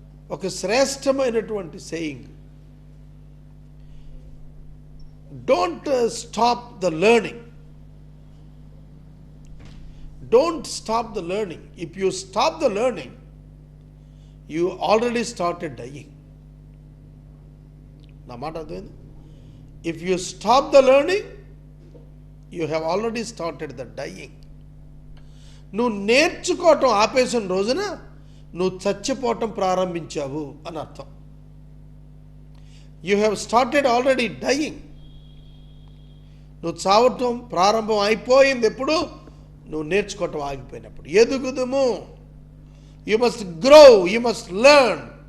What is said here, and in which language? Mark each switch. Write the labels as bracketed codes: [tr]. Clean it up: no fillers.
[te] ఒక శ్రేష్టమైనటువంటి saying, [en] Don't stop the learning. Don't stop the learning. If you stop the learning, you already started dying. [te] నా మాట అర్థమైంది? [en] If you stop the learning, you have already started the dying. [te] నువ్వు నేర్చుకోవటం ఆపేసిన రోజున నువ్వు చచ్చిపోవటం ప్రారంభించావు అని అర్థం. [en] You have started already dying. [te] నువ్వు చావటం ప్రారంభం అయిపోయింది ఎప్పుడు? నువ్వు నేర్చుకోవటం ఆగిపోయినప్పుడు. ఎదుగుదుము. [en] You must grow, you must learn.